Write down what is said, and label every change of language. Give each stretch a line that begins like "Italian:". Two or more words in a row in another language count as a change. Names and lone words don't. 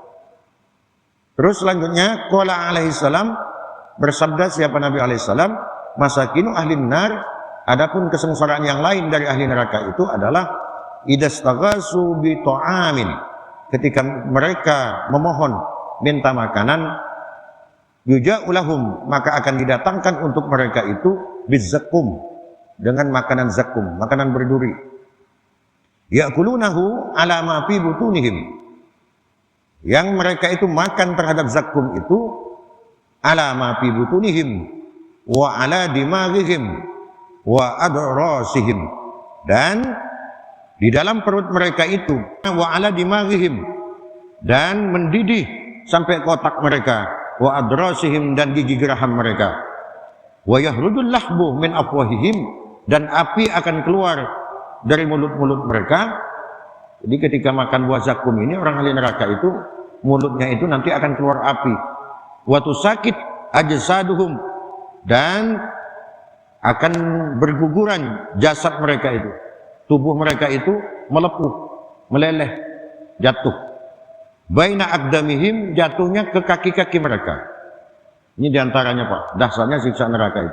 Indonesian: Terus selanjutnya,
Arabic: قال عليه السلام,
Indonesian: bersabda siapa
Arabic: النبي عليه السلام, مساكن أهل النار,
Indonesian: adapun kesengsaraan yang lain dari ahli neraka itu adalah
Arabic: إذا استغاثوا بطعام,
Indonesian: ketika mereka memohon minta makanan, yuja'ulahum, maka akan didatangkan untuk mereka itu bizzakum, dengan makanan zakum, makanan berduri.
Arabic: يأكلونه على ما في بطونهم,
Indonesian: yang mereka itu makan terhadap zakum itu ala
Arabic: ما في بطونهم وعلى دماغهم وأضراسهم,
Indonesian: dan di dalam perut mereka itu
Arabic: وعلى دماغهم,
Indonesian: dan mendidih sampai kotak mereka,
Arabic: وأضراسهم,
Indonesian: dan gigi geraham mereka,
Arabic: ويخرج اللهب من أفواههم,
Indonesian: dan api akan keluar dari mulut-mulut mereka. Jadi ketika makan buah zakum ini, orang ahli neraka itu mulutnya itu nanti akan keluar api.
Arabic: وتساقط أجسادهم,
Indonesian: dan akan berguguran jasad mereka itu, tubuh mereka itu melepuh, meleleh, jatuh.
Arabic: بين أقدامهم,
Indonesian: jatuhnya ke kaki-kaki mereka. Ini diantaranya Pak, dahsyatnya siksa neraka itu.